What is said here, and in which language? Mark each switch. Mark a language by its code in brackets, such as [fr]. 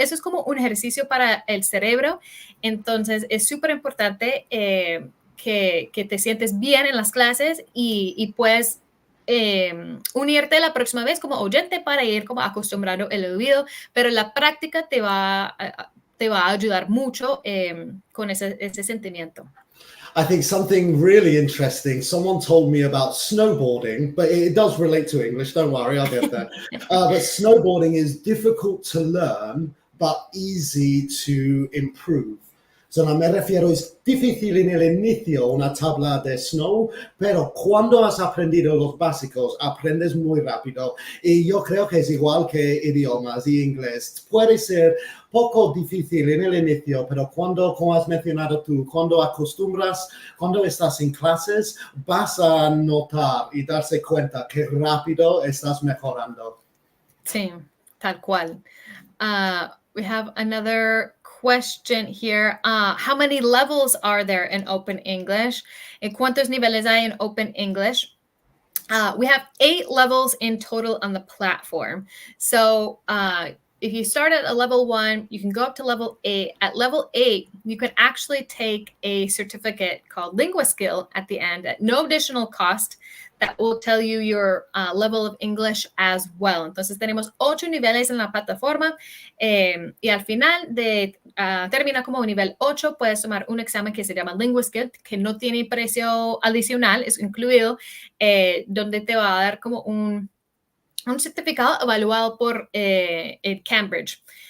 [es] Eso es como un ejercicio para el cerebro. Entonces, es súper importante que te sientes bien en las clases y puedes unirte la próxima vez como oyente para ir como acostumbrando el oído, pero la práctica te va a ayudar mucho con ese sentimiento. [en] I think something really interesting. Someone told me about snowboarding, but it does relate to English. Don't worry, I'll get there. But snowboarding is difficult to learn, but easy to improve. [es] So, no me refiero, es difícil en el inicio una tabla de snow, pero cuando has aprendido los básicos, aprendes muy rápido. Y yo creo que es igual que idiomas y inglés. Puede ser poco difícil en el inicio, pero cuando, como has mencionado tú, cuando acostumbras, cuando estás en clases, vas a notar y darse cuenta que rápido estás mejorando. Sí, tal cual. [en] We have another question here. How many levels are there in Open English? [es] ¿Cuántos niveles hay en Open English? [en] We have 8 levels in total on the platform. So if you start at a level 1, you can go up to level 8. At level 8, you can actually take a certificate called Linguaskill at the end at no additional cost. That will tell you your level of English as well. [es] Entonces tenemos 8 niveles en la plataforma y al final de termina como nivel 8, puedes tomar un examen que se llama Linguaskill, que no tiene precio adicional, es incluido, donde te va a dar como un certificado evaluado por Cambridge.